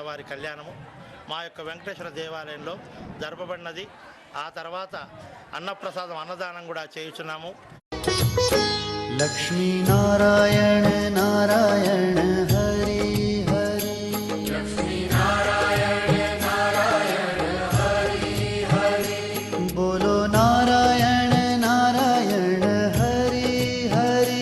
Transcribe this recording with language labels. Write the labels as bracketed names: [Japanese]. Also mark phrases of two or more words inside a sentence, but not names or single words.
[Telugu] కళ్యాణము మా యొక్క వెంకటేశ్వర దేవాలయంలో జరపబడినది. ఆ తర్వాత అన్నప్రసాదం అన్నదానం కూడా చేయుచున్నాము. [Hindi] लक्ष्मी नारायण नारायण हरि हरि, लक्ष्मी नारायण नारायण हरि हरि, बोलो नारायण नारायण हरि हरि,